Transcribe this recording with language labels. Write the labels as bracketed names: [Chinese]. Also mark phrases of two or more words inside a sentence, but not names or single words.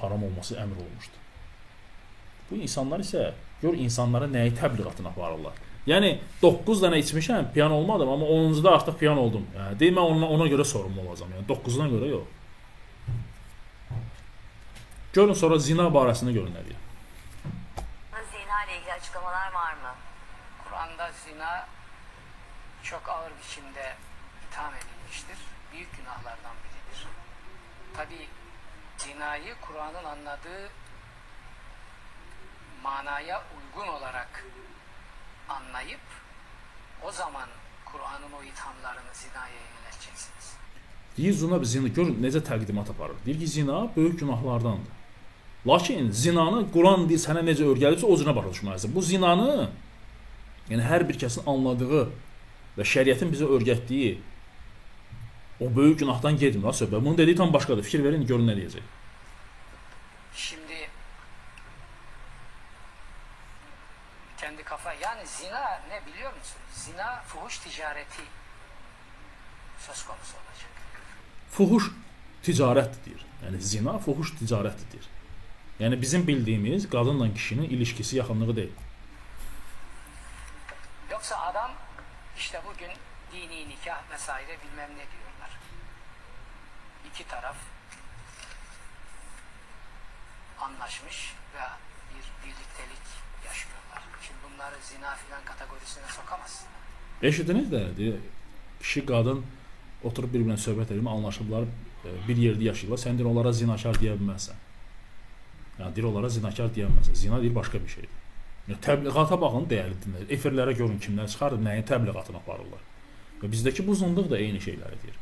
[Azerbaijani] Haram olması əmr olunmuşdu. Bu insanlar isə gör insanlara nəyi təbliğatına aparırlar. Yəni 9 dənə içmişəm, piyan olmadım, amma 10-cuda artıq piyan oldum. Yəni deyim mən ona görə sorumlu olacağam. Yəni 9-dan görə yox. Görün sonra zina barəsində görün nə deyir. [Turkish] Zina ile ilgili açıklamalar var mı? Kur'an'da zina çok ağır biçimde itham edilmiştir. Büyük günahlardan biridir. Tabi zinayı Kur'an'ın anladığı manaya uygun olarak anlayıp o zaman Kur'an'ın o ithamlarını zinaya yönelteceksiniz. [Azerbaijani] Deyir zina, görün necə təqdimat aparır. Deyir ki, zina böyük günahlardandır. Lakin zinanı Quran deyir sənə necə öyrədibsə o cürə başa düşməlisən. Bu zinanı yəni hər bir kəsin anladığı və şəriətin bizə öyrətdiyi o böyük günahdan getmir söhbət. Bunun dediyi tam başqadır. Fikir verin, görün nə deyəcək. [Turkish] Şimdi kendi kafa yani zina ne biliyor musun? Zina fuhuş ticareti söz konusu olacak. [Azerbaijani] Fuhuş ticarətdir deyir. Yəni zina fuhuş ticarətdir deyir. Yəni bizim bildiyimiz qadınla kişinin ilişkisi, yaxınlığı deyil. [Turkish] Yoksa adam işte bugün dini nikah vesaire bilmem ne diyorlar. İki taraf anlaşmış ve bir birliktelik yaşıyorlar. Şimdi bunları zina filan kategorisine sokamazsın. [Azerbaijani] Eşitdiniz də, deyir, kişi, qadın oturub bir-birinə söhbət edib, anlaşıblar, bir yerdə yaşayırlar. Sən deyir onlara zinakar deyə bilməzsən. Yəni deyir onlara zinakar deyə bilməzsən. Zina deyir başqa bir şeydir. Yəni təbliğata baxın, dəyərli dinləyicilər. Efirlərə görün kimlər çıxarır, nəyin təbliğatını aparırlar. Və bizdəki bu zındıq da eyni şeyləri deyir.